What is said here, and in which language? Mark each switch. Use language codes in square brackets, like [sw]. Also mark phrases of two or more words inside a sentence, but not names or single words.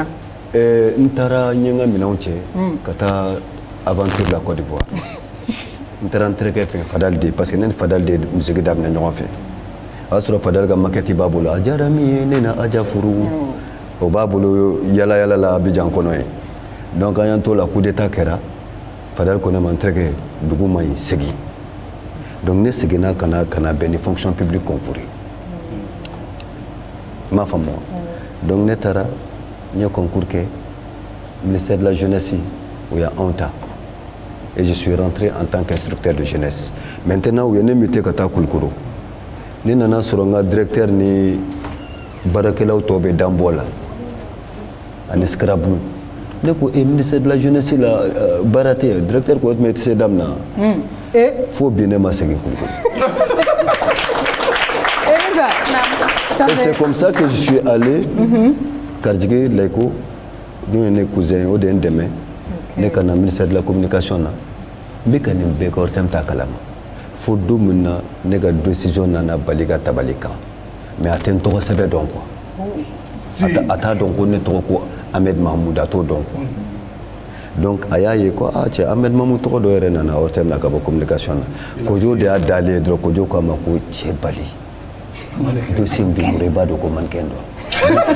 [bm] n taara n ye n ka minɛnw cɛ ka taa aventure la Côte d'Ivoire n taara n terikɛ fɛ Fadal de [fr] parce que [bm] ne ni Fadal de musiki daminɛ ɲɔgɔn fɛ o y'a sɔrɔ Fadal ka maquette b'a bolo a diyara min ye ne na Aja furu o b'a bolo yala yala la Abidjan kɔnɔ ye donc an y'an t'o la [fr] coup d'état [bm] kɛra Fadal ko ne ma n terikɛ dugu ma ɲi segin donc ne seginna ka na bɛn ni [fr] fonction publique concours [bm] ye i m'a faamu donc ne taara n ye concours kɛ [fr] ministère de la jeunesse [bm] u y'anw ta [fr] et je suis rentré en tant qu'instructeur de jeunesse [bm] maintenant u ye ne muté ka taa Kulukoro ne nana sɔrɔ n ka directeur ni baarakɛlaw tɔw bɛ dan bɔ la ani Scrabble ne ko [fr] ministère de la jeunesse [bm] la baara tɛ yen directeur ko o tuma i tɛ se damina fo bi ne ma segin Kulukoro [fr] et c'est comme ça que je suis allé [bm] Karjigi Leko n'o ye ne cousin ye o de ye n dɛmɛ ne ka na [fr] ministère de la communication [bm] na n bɛ ka nin bɛɛ kɛ ORTM t'a kalama fo don min na ne ka décision nana bali ka tabali kan mais a tɛ n tɔgɔ sɛbɛn dɔn quoi a t'a dɔn ko ne tɔgɔ ko Ahmed Mahmoud a t'o dɔn quoi donc a y'a ye ko cɛ Ahmed Mahmoud tɔgɔ dɔ yɛrɛ nana ORTM na ka bɔ communication na Kojo de y'a dalen ye dɔrɔn Kojo k'a ma ko cɛ Bali dossier in b'i bolo i b'a dɔn ko mannequin dɔn